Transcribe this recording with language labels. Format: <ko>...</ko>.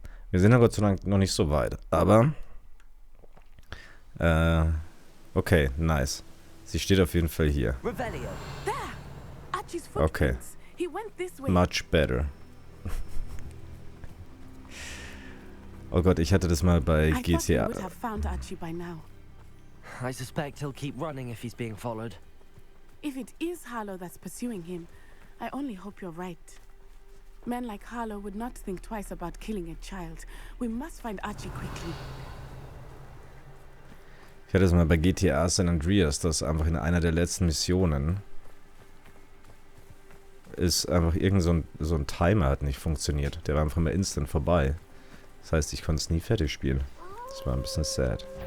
<de>Wir sind ja Gott sei Dank noch nicht so weit, aber okay, nice. Sie steht auf jeden Fall hier.</de> <en>Revelio. There! Archie's Okay. footprints. He went this way. Much better.</en> <de>Oh Gott, ich hatte das mal bei</de> <en>I thought we</en> <de>GTA.</de> <en>would have found Archie by now. I suspect he'll keep running if he's being followed. If it is Harlow that's pursuing him, I only hope you're right. Men like Harlow would not think twice about killing a child. We must find Archie quickly.</en> <de>Ich hatte das mal bei GTA San Andreas, dass einfach in einer der letzten Missionen ist einfach irgend so ein Timer hat nicht funktioniert. Der war einfach mal instant vorbei. Das heißt, ich konnte es nie fertig spielen. Das war ein bisschen sad.</de>